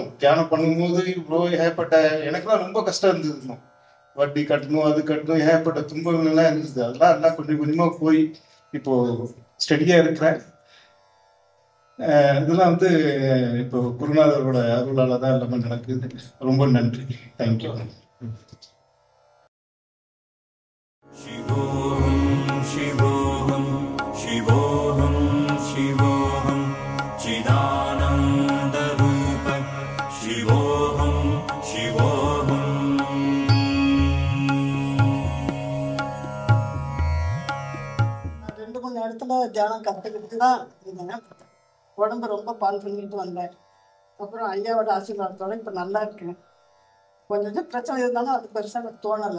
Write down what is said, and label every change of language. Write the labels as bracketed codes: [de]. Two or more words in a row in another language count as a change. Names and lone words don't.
[ta] தியானம் பண்ணும்போது இவ்வளோ ஏகப்பட்ட எனக்குலாம் ரொம்ப கஷ்டம் இருந்தது. வட்டி கட்டணும், அது கட்டணும், ஏகப்பட்ட துன்பங்கள் எல்லாம் இருந்தது. அதெல்லாம் எல்லாம் கொஞ்சம் கொஞ்சமா போய் இப்போ ஸ்டடியா இருக்கிறேன். இதெல்லாம் இப்போ குருநாதரோட அருளால தான் எல்லாமே நடக்குது. ரொம்ப நன்றி. தேங்க்யூ. [sa] शिवोऽहं शिवोऽहं शिवोऽहं शिवोऽहं चिदानन्दरूप शिवोऽहं शिवोऽहं [ta] ரெண்டு மூணு இடத்துல தியானம் கற்றுக்கிட்டு தான் இருந்தேன். உடம்பு ரொம்ப பால் பண்ணிட்டு வந்தேன். அப்புறம் ஐயாவோட ஆசீர்வாதத்தோட இப்போ நல்லா இருக்கேன். கொஞ்சம் பிரச்சனை இருந்தாலும் அது பெருசாக எனக்கு தோணலை.